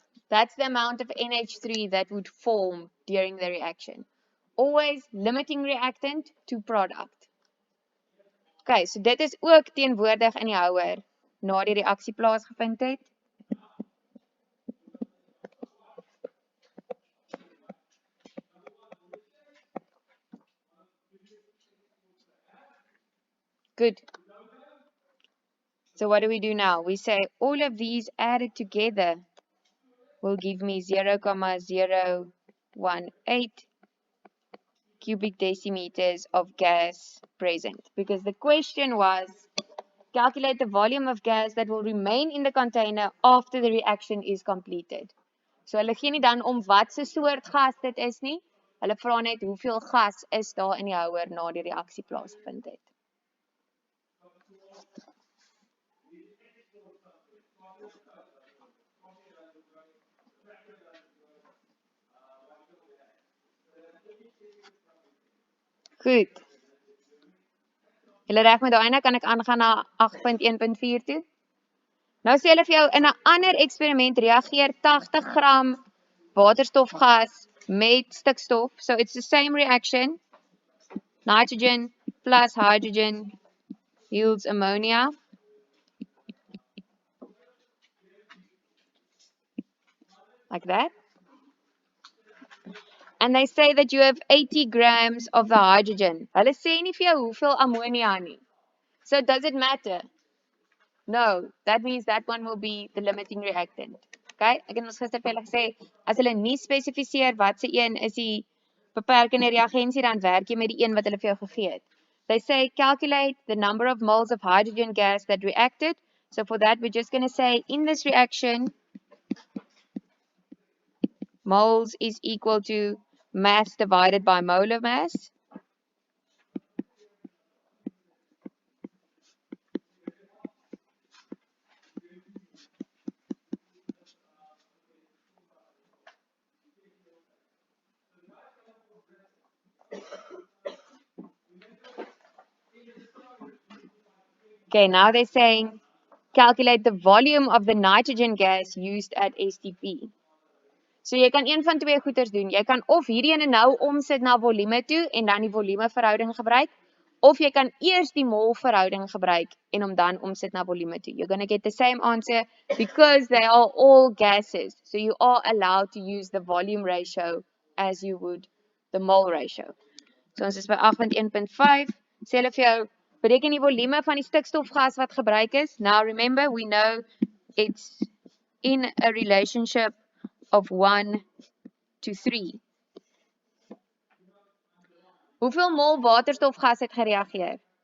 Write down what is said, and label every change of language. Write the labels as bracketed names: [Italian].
[English] that's the amount of NH3 that would form during the reaction. Always limiting reactant to product. [Afrikaans] Okay, so dit is ook teenwoordig in die houer na die reaksie plaasgevind het. [English] Good. So what do we do now? We say all of these added together will give me 0,018 cubic decimeters of gas present. Because the question was, calculate the volume of gas that will remain in the container after the reaction is completed. [Afrikaans] So hulle gee nie dan om wat se soort gas dit is nie. Hulle vra net hoeveel gas is daar in die houer na die reaksie plaasgevind het. Goed. Julle reg met daai ene, kan ek aangaan na 8.1.4 toe? Nou sê hulle vir jou in 'n ander eksperiment reageer 80 gram waterstofgas met stikstof. [English] So it's the same reaction. Nitrogen plus hydrogen yields ammonia. Like that. And they say that you have 80 grams of the hydrogen. [Afrikaans] Hulle sê nie vir jou hoeveel ammonia nie. [English] So does it matter? No, that means that one will be the limiting reactant. Okay? [Afrikaans] Ek het ons gister vir julle gesê, as hulle nie spesifiseer wat se een is die beperkende reagensie, dan werk jy met die een wat hulle vir jou gegee het. [English] They say calculate the number of moles of hydrogen gas that reacted. So for that, we're just going to say in this reaction, moles is equal to mass divided by molar mass. Okay, now they're saying calculate the volume of the nitrogen gas used at STP. [Afrikaans] So jy kan een van twee goeders doen. Jy kan of hierdie ene nou omsit na volume toe en dan die volume verhouding gebruik, of jy kan eers die mol verhouding gebruik en hom dan omsit na volume toe. [English] You're going to get the same answer because they are all gases. So you are allowed to use the volume ratio as you would the mole ratio. [Afrikaans] So ons is by 8.1.5. Sê hulle vir jou bereken die volume van die stikstofgas wat gebruik is. [English] Now remember, we know it's in a relationship of 1 to 3. [Afrikaans] Hoeveel mol waterstofgas het gereageer?